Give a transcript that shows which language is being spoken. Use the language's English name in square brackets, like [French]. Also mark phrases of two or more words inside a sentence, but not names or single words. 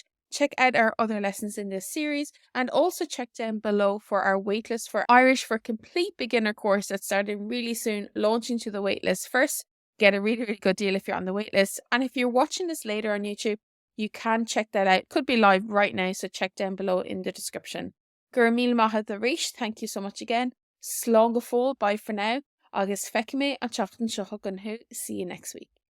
[English] Check out our other lessons in this series and also check down below for our waitlist for Irish for Complete Beginner course that's starting really soon, launching to the waitlist first. Get a really good deal if you're on the waitlist. And if you're watching this later on YouTube, you can check that out. It could be live right now, so check down below in the description. Seanmháthair, thank you so much again. [Irish] Slán go fóill, [English] bye for now. [Irish] Agus feicimé an teachtain seo. [English] See you next week.